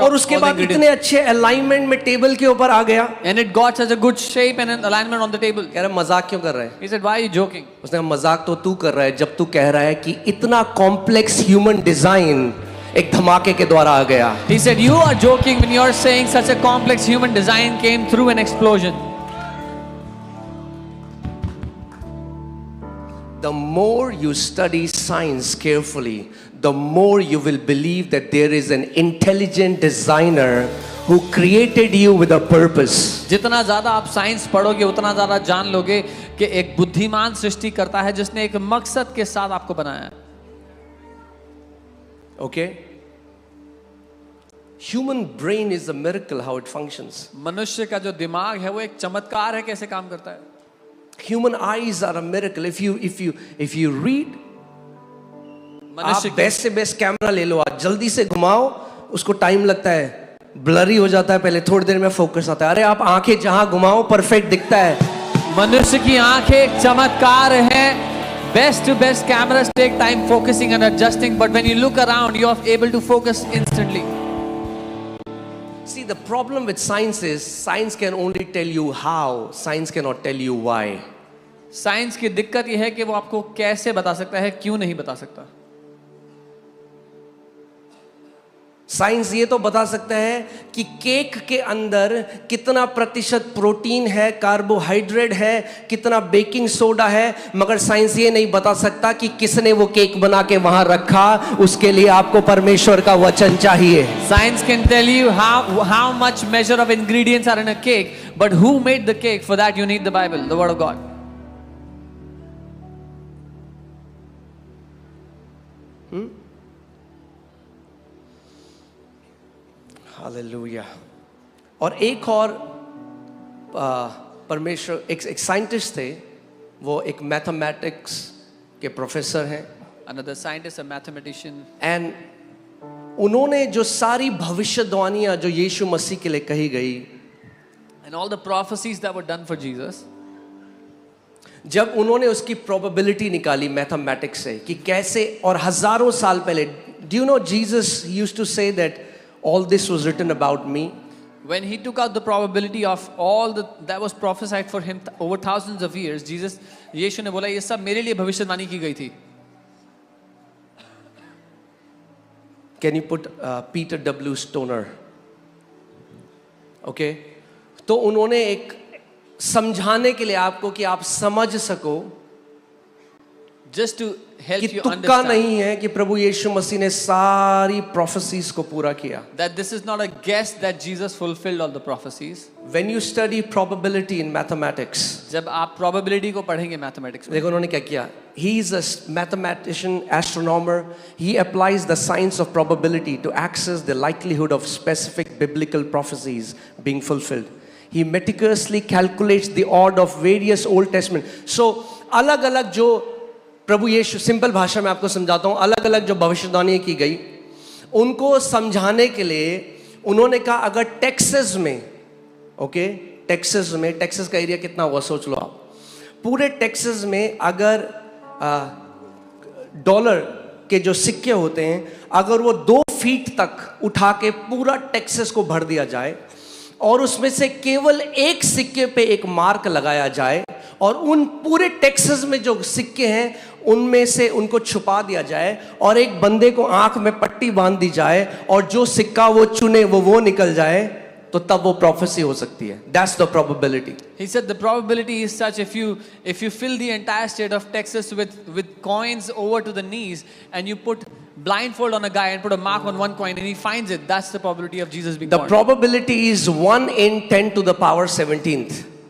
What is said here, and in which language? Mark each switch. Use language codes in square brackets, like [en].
[hi] और उसके बाद इतने अच्छे अलाइनमेंट में टेबल के ऊपर आ गया. [en] And it got such a good shape and an alignment on the table. [hi] कह रहा मजाक क्यों कर रहा है? [en] He said, why are you joking? [hi] उसने कहा मजाक तो तू कर रहा है जब तू कह रहा है कि इतना कॉम्प्लेक्स ह्यूमन डिजाइन एक धमाके के द्वारा आ गया. [en] He said, you are joking when you are saying such a complex human design came through an explosion. The more you study science carefully, the more you will believe that there is an intelligent designer who created you with a purpose. [hi] जितना ज्यादा आप science पढ़ोगे उतना ज्यादा जान लोगे कि एक बुद्धिमान सृष्टि करता है जिसने एक मकसद के साथ आपको बनाया है. [en] Okay? Human brain is a miracle how it functions. [hi] मनुष्य का जो दिमाग है वो एक चमत्कार है कैसे काम करता है. [en] Human eyes are a miracle. If you read [hi] मनुष्य आप बेस्ट से बेस्ट कैमरा ले लो, आज जल्दी से घुमाओ, उसको टाइम लगता है, ब्लरी हो जाता है, पहले थोड़ी देर में फोकस आता है। अरे आप आंखें जहां घुमाओ परफेक्ट दिखता है। मनुष्य की आंखें एक चमत्कार है। [en] Best to best cameras take time focusing and adjusting, but when you look around, you are able to focus instantly. See, the problem with science is science can only tell you how, science cannot tell you why. [hi] Science की दिक्कत यह है कि वो आपको कैसे बता सकता है, क्यों नहीं बता सकता। साइंस ये तो बता सकता है कि केक के अंदर कितना प्रतिशत प्रोटीन है, कार्बोहाइड्रेट है, कितना बेकिंग सोडा है, मगर साइंस ये नहीं बता सकता कि किसने वो केक बना के वहां रखा। उसके लिए आपको परमेश्वर का वचन चाहिए। [en] Science can tell you how much measure of ingredients are in a cake, but who made the cake? For that you need the Bible, the Word of God. [hi] Hallelujah. और एक और परमेश्वर एक साइंटिस्ट थे, वो एक मैथमेटिक्स के professor हैं। [en] Another scientist, a mathematician, [hi] and उन्होंने जो सारी भविष्यवाणियां जो यीशु मसीह के लिए कही गई, [en] and all the prophecies that were done for Jesus, [hi] जब उन्होंने उसकी प्रोबेबिलिटी निकाली मैथमेटिक्स से कि कैसे, और हजारों साल पहले, [en] Do you know Jesus used to say that all this was written about me. when he took out the probability of all that was prophesied for him over thousands of years, [hi] यीशु ने बोला ये सब मेरे लिए भविष्यवाणी की गई थी। [en] Can you put Peter W. Stoner? [hi] Okay, तो उन्होंने एक समझाने के लिए आपको कि आप समझ सको, [en] just to help [hi] कि [en] you [hi] तुक्का [en] understand [hi] नहीं है कि प्रभु यीशु मसीह ने सारी प्रोफेसीज को पूरा किया। [en] that this is not a guess that Jesus fulfilled all the prophecies. When you study probability in mathematics, [hi] जब आप probability को पढ़ेंगे mathematics में, देखो उन्होंने क्या किया। [en] He is a mathematician, astronomer. He applies the science of probability to access the likelihood of specific biblical prophecies being fulfilled. He meticulously calculates the odd of various Old Testament. [hi] So अलग अलग जो प्रभु यीशु, simple भाषा में आपको समझाता हूं, अलग अलग जो भविष्यवाणी की गई, उनको समझाने के लिए उन्होंने कहा अगर टेक्सास में, ओके, टेक्सास का एरिया कितना होगा सोच लो आप, पूरे टेक्सास में अगर डॉलर के जो सिक्के होते हैं, अगर वो 2 फीट तक उठा के पूरा टेक्सास को भर दिया जाए और उसमें से केवल एक सिक्के पे एक मार्क लगाया जाए और उन पूरे टेक्सास में जो सिक्के हैं उनमें से उनको छुपा दिया जाए और एक बंदे को आंख में पट्टी बांध दी जाए और जो सिक्का वो चुने वो निकल जाए, तो तब वो प्रोफेसी हो सकती है। [en] That's the probability. he said the probability is such, if you fill the entire state of Texas with coins over to the knees and you put blindfold on a guy and put a mark on one coin and he finds it, that's the probability of Jesus being born. The probability is 1 in 10 to the power 17th.